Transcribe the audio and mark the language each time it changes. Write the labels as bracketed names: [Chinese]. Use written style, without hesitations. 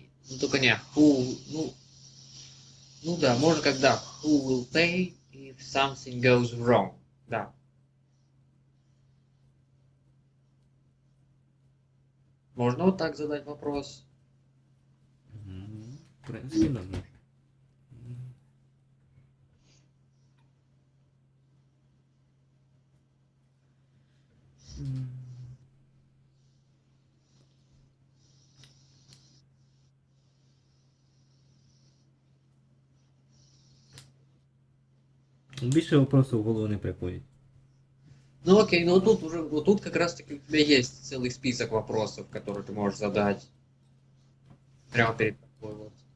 [Russian] ну, только не who, ну да, можно когда [English] who will pay if something goes wrong, [Russian] да. Можно вот так задать вопрос. [Ukrainian] В принципі, да, можна. Більше вопросів в голову не приходить. [Russian] Ну окей, ну тут уже, вот тут как раз таки у тебя есть целый список вопросов, которые ты можешь задать прямо перед тобой вот.